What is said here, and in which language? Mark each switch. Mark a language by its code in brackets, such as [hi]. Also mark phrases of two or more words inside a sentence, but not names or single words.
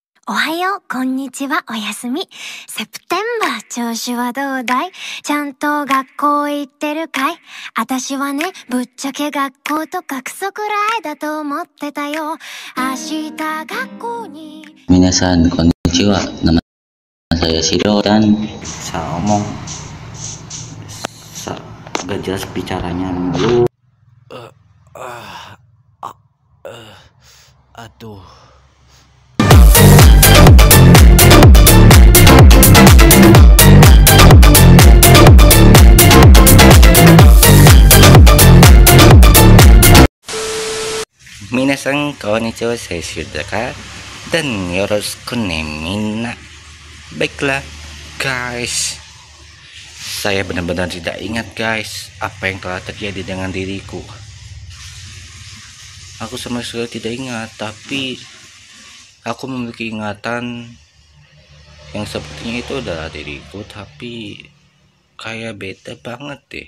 [ja] おはよう、こんにちは、おやすみ。セプテンバー、調子はどうだい？ちゃんと学校行ってるかい？あたしはね、ぶっちゃけ学校とかクソくらいだと思ってたよ。明日学校に。みなさん、こんにちは. [id] Nama saya Shiro dan saya omong gak jelas bicaranya dulu. Aduh. [ja] みなさん、こんにちは, [id] saya Shiro dan [ja] よろしくねみんな. [id] Baiklah guys, saya benar-benar tidak ingat guys apa yang telah terjadi dengan diriku. Aku sama sekali tidak ingat, tapi aku memiliki ingatan yang sepertinya itu adalah diriku, tapi kayak beda banget deh.